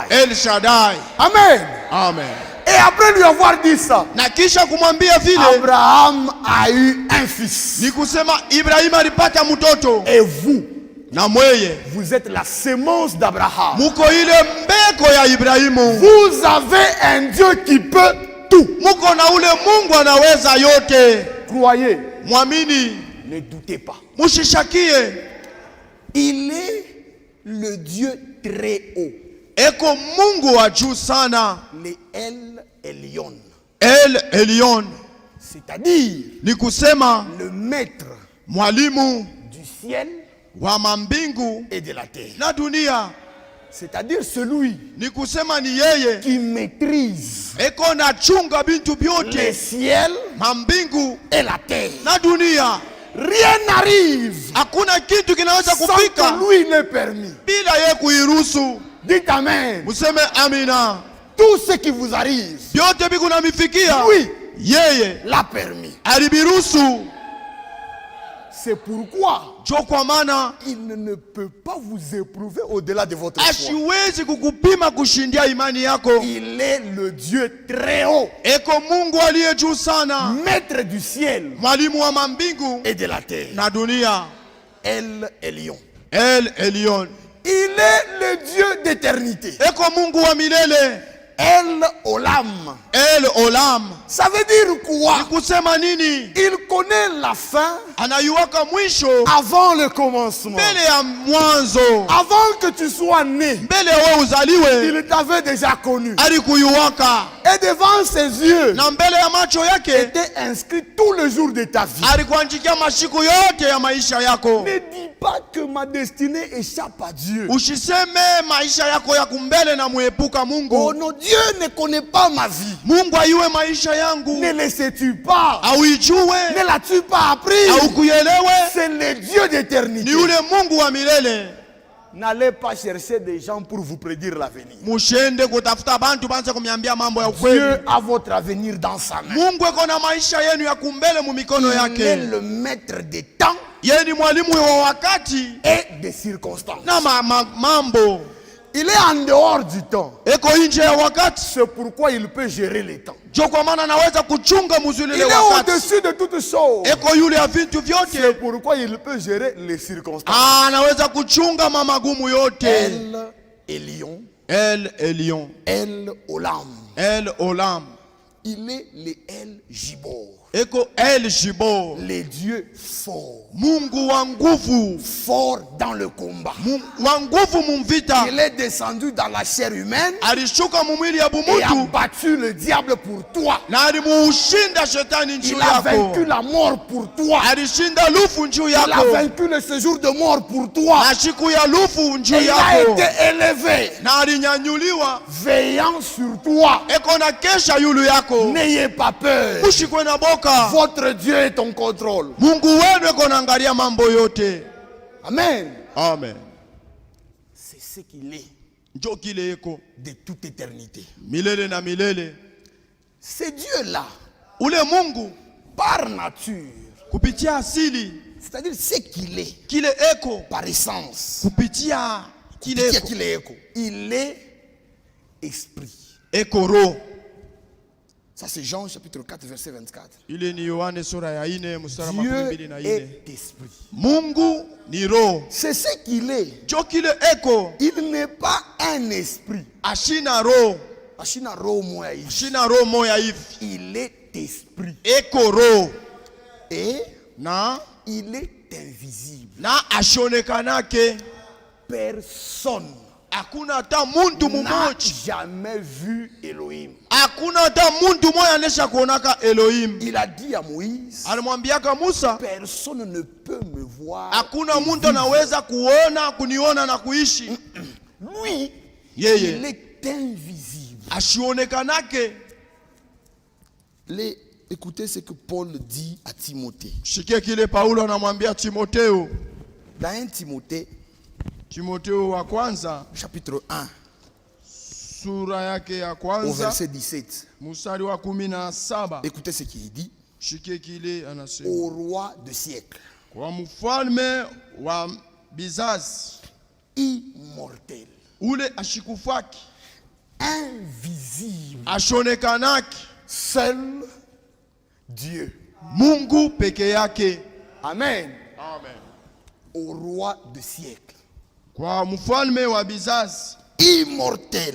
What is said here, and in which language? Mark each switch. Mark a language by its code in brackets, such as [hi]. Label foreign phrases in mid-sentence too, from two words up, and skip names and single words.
[fr] El Shaddai. Amen. Amen. Et après lui avoir dit ça, [sw] Na kisha kumwambia vile [fr] Abraham a eu un fils. [sw] ni kusema Ibrahim alipata mtoto. [fr] Et vous, [sw] Na mweye [fr] vous êtes la sémence d'Abraham. [sw] muko ile mbeko ya Ibrahimu. [fr] Vous avez un Dieu qui peut tout. [sw] Muko na ule Mungu anaweza yote. [fr] Croyez, [sw] Mwamini, [fr] ne doutez pas. [sw] mushishakie. [fr] Il est le Dieu très haut. [sw] Eko Mungu wa juu sana. [fr] Le El Elyon. [sw] El Elyon. [fr] C'est-à-dire [sw] Ni kusema [fr] le maître [sw] mwalimu [fr] du ciel [sw] wa mambingu [fr] et de la terre. [sw] na dunia. [fr] C'est-à-dire celui [sw] Ni kusema ni yeye [fr] qui maîtrise [sw] eko na chunga bintu [fr] le [sw] byote [fr] ciel [sw] mambingu [fr] et la terre. [sw] na dunia. [fr] Rien n'arrive [sw] Hakuna kitu kinaweza [fr] sans [sw] kufika [fr] que lui n'ait permis. [sw] bila yeye kuiruhusu. [fr] Dites Amen. [sw] Museme amina. [fr] Tout ce qui vous arrive, [sw] Vyote bikuna mifikia [fr] lui [sw] yeye [fr] l'a permis. [sw] alibiruhusu. [fr] C'est pourquoi [sw] Jo kwa maana [fr] il ne peut pas vous éprouver au-delà de votre foi. [sw] asiwezi kukupima kushindia imani yako. [fr] Il est le Dieu très haut, [sw] Eko Mungu aliye juu sana, [fr] maître du ciel [sw] mwalimu wa mambingu [fr] et de la terre. [sw] na dunia. [fr] El Elyon. [sw] El Elyon. [fr] Il est le Dieu d'éternité. [sw] Eko Mungu wa milele. [fr] El Olam. [sw] El Olam. [fr] Ça veut dire [sw] Ni [fr] quoi? [sw] kusema nini? [fr] Il connaît la fin [sw] Anayuwaka mwisho [fr] avant le commencement. [sw] mbele ya mwanzo. [fr] Avant que tu sois né, [sw] Mbele wewe uzaliwe [fr] il t'avait déjà connu. [sw] alikuyuwaka. [fr] Et devant ses yeux, [sw] Na mbele ya macho yake [fr] était inscrit tous les jours de ta vie. [sw] alikuandikia mashiku yote ya maisha yako. [fr] Ne dis pas que ma destinée échappe à Dieu. [sw] Usiseme maisha yako ya kumbele na muepuka Oh Mungu. [fr] non, Dieu ne connaît pas ma vie. [sw] Mungu ayue maisha yangu. [fr] Ne le sais-tu pas? [sw] Auijue, [fr] Ne l'as-tu pas appris? [sw] au kuyelewe. [fr] C'est le Dieu d'éternité. [sw] Ni ule Mungu wa milele. [fr] N'allez pas chercher des gens pour vous prédire l'avenir. [sw] Mushende kutafuta bantu banze kumyambia mambo ya ukweli. [fr] Dieu a votre avenir dans sa main. [sw] Mungu eko na maisha yenu ya kumbele mu mikono [fr] Il est [sw] yake. [fr] le maître des temps [sw] Yeye ni mwalimu wa wakati [fr] et des circonstances. [sw] na mambo. [fr] Il est en dehors du temps. [sw] eko nje ya wakati, [fr] C'est pourquoi il peut gérer les temps. [sw] ndio kwa maana anaweza kuchunga mzuri [fr] Il [sw] ile [fr] est [sw] wakati. [fr] au-dessus de toutes choses. [sw] Eko yule ya vitu vyote, [fr] C'est pourquoi il peut gérer les circonstances. [sw] anaweza kuchunga mamagumu yote. [fr] El Elion, [sw] El Elion, [fr] El Olam. [sw] El Olam, [fr] Il est le El Gibor. [sw] eko El Gibor, [fr] Les dieux forts. [sw] Mungu wa nguvu, [fr] Fort dans le combat. [sw] wa nguvu mumvita. [fr] Il est descendu dans la chair humaine [sw] Alishuka mumwili ya [fr] et a [sw] bumutu [fr] battu le diable pour toi. [sw] na alimuushinda shetani njuu [fr] Il a vaincu [sw] yako, [fr] la mort pour toi. [sw] alishinda lufu njuu [fr] Il a [sw] yako [fr] vaincu le séjour de mort pour toi. [sw] na siku ya lufu njuu [fr] Et il a [sw] yako, [fr] été élevé, [sw] na alinyanyuliwa. [fr] veillant sur toi. [sw] Eko na kesha yulu yako, [fr] N'ayez pas peur. [sw] ushikwe na boka. [fr] Votre Dieu est en contrôle. [sw] Mungu wenu eko naangalia mambo yote. [fr] Amen. [sw] Amen. [fr] C'est ce qu'il est [sw] Njo kile eko [fr] de toute éternité. [sw] milele na milele. [fr] C'est Dieu-là, [sw] Ule Mungu [fr] par nature, [sw] kupitia asili, [fr] c'est-à-dire ce qu'il est, [sw] kile eko [fr] par essence. [sw] kupitia kile [fr] Qui est [sw] eko, [fr] qu'il est écho? Il est esprit. [sw] eko roho. [fr] Ça c'est Jean chapitre 4 verset 24. [sw] Ile ni Yohane sura ya 4 mstari [fr] Dieu [sw] 24. [fr] est esprit. [sw] Mungu ni roho. [fr] C'est ce qu'il est. [sw] Njo kile eko [fr] Il n'est pas un esprit. [sw] ashina roho, Ashina roho moya hivi. ashina roho moya hivi. [fr] Il est esprit. [sw] Eko roho [fr] Et [sw] na [fr] il est invisible. [sw] na ashonekanake. [fr] Personne [sw] Hakuna hata muntu [fr] n'a [sw] mumoja, [fr] jamais vu Elohim. [sw] hakuna hata muntu moya anesha kuonaka Elohim. [fr] Il a dit à Moïse, [sw] Alimwambiaka Musa, [fr] personne ne peut me voir. [sw] hakuna muntu anaweza kuona kuniona na kuishi. [fr] Lui, [sw] Yeye [fr] il est invisible. [sw] ashionekanake. [fr] Écoutez ce que Paul dit à Timothée. [sw] Shikie kile Paulo anamwambia Timoteo, [fr] Dans 1 Timothée, [sw] Timoteo wa kwanza [fr] chapitre 1, [sw] sura yake ya [fr] au [sw] kwanza [fr] verset 17. [sw] mstari wa 17. [fr] Écoutez ce qu'il dit. [sw] Shikie kile anasema, [fr] Au roi de siècle, [sw] kwa mfalme wa bizazi [fr] immortel, [sw] ule ashikufaki, [fr] invisible, [sw] ashonekanaki, [fr] seul Dieu. [sw] Mungu peke yake. [fr] Amen. [sw] Amen. [fr] Au roi de siècle, [sw] Kwa mfalme wa bizazi [fr] immortel,